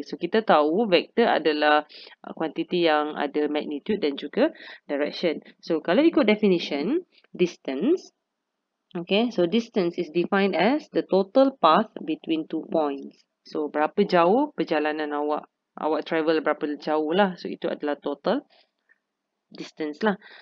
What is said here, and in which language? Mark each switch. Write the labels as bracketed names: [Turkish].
[Malay] So kita tahu vector adalah quantity yang ada magnitude dan juga direction. So kalau ikut [English] definition, distance, okay, so distance is defined as the total path between two points. [Malay] So, berapa jauh perjalanan awak? Awak travel berapa jauh lah. So, itu adalah total distance lah.